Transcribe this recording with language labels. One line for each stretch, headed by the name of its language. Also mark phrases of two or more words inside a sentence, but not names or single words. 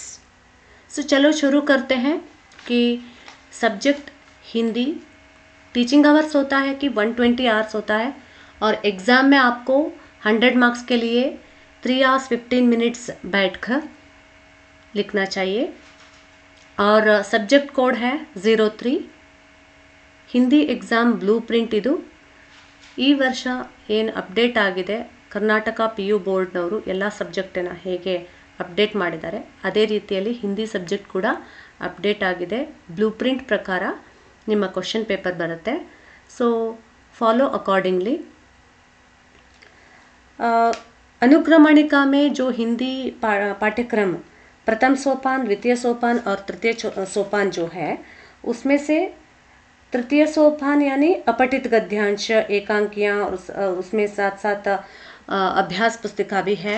Hindi: सो चलो शुरू करते हैं कि सब्जेक्ट हिंदी
English: teaching hours
Hindi: होता है कि 120 आवर्स होता है और एग्ज़ाम में आपको 100 मार्क्स के लिए
English: 3 hours 15 minutes
Hindi: बैठकर लिखना चाहिए और
English: subject code
Hindi: है 03।
Kannada: ಹಿಂದಿ ಎಕ್ಸಾಮ್
English: blue print
Kannada: ಇದು ಈ ವರ್ಷ ಏನು ಅಪ್ಡೇಟ್ ಆಗಿದೆ ಕರ್ನಾಟಕ PU ಬೋರ್ಡ್ನವರು ಎಲ್ಲ ಸಬ್ಜೆಕ್ಟನ್ನು ಹೇಗೆ ಅಪ್ಡೇಟ್ ಮಾಡಿದ್ದಾರೆ ಅದೇ ರೀತಿಯಲ್ಲಿ ಹಿಂದಿ ಸಬ್ಜೆಕ್ಟ್ ಕೂಡ ಅಪ್ಡೇಟ್ ಆಗಿದೆ।
English: blue print
Kannada: ಪ್ರಕಾರ ನಿಮ್ಮ
English: question paper
Kannada: ಬರುತ್ತೆ,
English: so follow accordingly.
Hindi: अनुक्रमणिका में जो हिंदी पाठ्यक्रम प्रथम सोपान, द्वितीय सोपान और तृतीय सोपान जो है उसमें से तृतीय सोपान यानी अपठित गद्यांश, एकांकियाँ और उसमें साथ साथ अभ्यास पुस्तिका भी है।